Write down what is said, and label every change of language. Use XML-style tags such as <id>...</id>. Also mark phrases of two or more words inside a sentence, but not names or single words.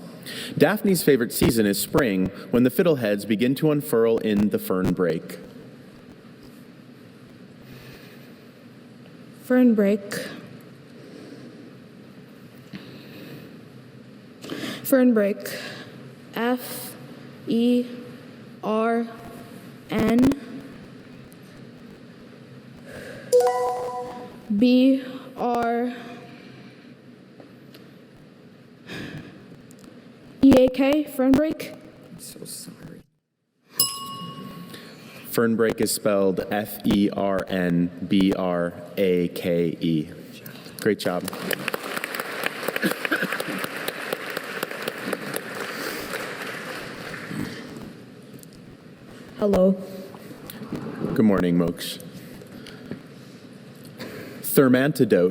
<en>Daphne's favorite season is spring, when the fiddleheads begin to unfurl in the fernbreak. Fern break. Fern break. F-E-R-N B-R-E-A-K, fern break? I'm so sorry. Fernbreak is spelled F-E-R-N-B-R-A-K-E. Great job. Hello. Good morning, Moksh. Thermantidote.</en>